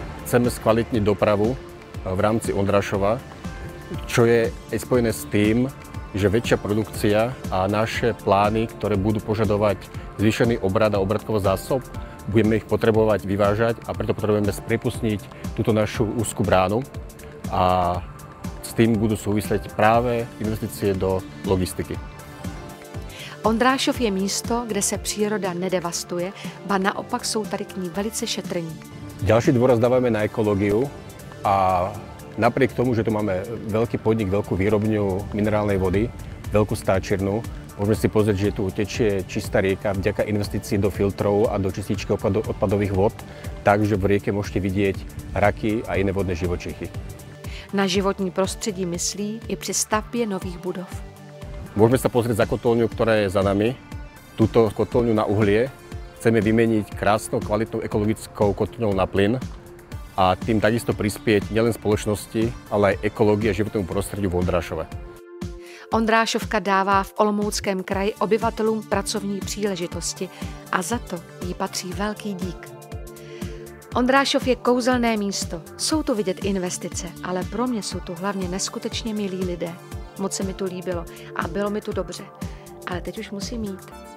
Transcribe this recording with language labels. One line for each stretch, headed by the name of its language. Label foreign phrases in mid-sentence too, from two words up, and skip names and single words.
Slovak: Chceme skvalitniť dopravu v rámci Ondrášova, čo je aj spojené s tým, že väčšia produkcia a naše plány, ktoré budú požadovať zvýšený obrad a obratkový zásob, budeme ich potrebovať vyvážať a preto potrebujeme spriepustniť túto našu úzku bránu a s tým budú súvisieť práve investície do logistiky.
Czech: Ondrášov je místo, kde se příroda nedevastuje, ba naopak jsou tady k ní velice šetrní.
Slovak: Ďalší dôraz dávame na ekológiu a napriek tomu, že tu máme veľký podnik, veľkú výrobňu minerálnej vody, veľkú stáčirnu, môžeme si pozrieť, že tu tečie čistá rieka vďaka investícií do filtrov a do čističky odpadových vod, takže v rieke môžete vidieť raky a iné vodné živočichy.
Czech: Na životní prostředí myslí i při stavbě nových budov.
Slovak: Môžeme sa pozrieť za kotolňu, ktorá je za nami. Túto kotolňu na uhlie chceme vymeniť krásnou, kvalitnou ekologickou kotolňou na plyn a tým takisto prispieť nielen spoločnosti, ale aj ekológii a životnému prostrediu v Ondrášove.
Czech: Ondrášovka dává v Olomouckém kraji obyvatelům pracovní příležitosti a za to jí patří velký dík. Ondrášov je kouzelné místo, jsou tu vidět investice, ale pro mě jsou tu hlavně neskutečně milí lidé. Moc se mi tu líbilo a bylo mi tu dobře, ale teď už musím jít.